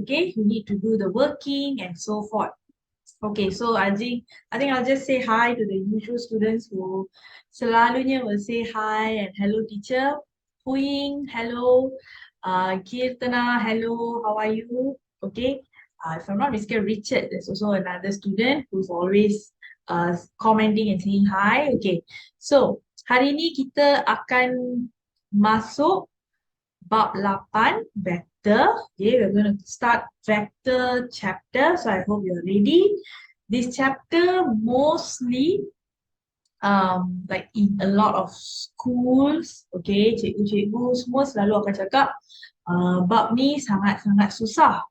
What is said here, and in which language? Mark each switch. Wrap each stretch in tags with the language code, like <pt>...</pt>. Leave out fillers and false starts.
<en>Okay, you need to do the working and so forth. Okay, so I think I'll just say hi to the usual students who selalunya will say hi and hello teacher. Puing, hello. Kirtana, hello. How are you? Okay. If I'm not mistaken, Richard, there's also another student who's always commenting and saying hi. Okay.</en> <ms>So hari ini kita akan masuk bab 8 vector.</ms> <en>Okay, we're going to start vector chapter. So I hope you're ready. This chapter mostly like in a lot of schools, okay,</en> <ms>cikgu-cikgu semua selalu akan cakap bab ni sangat-sangat susah.</ms>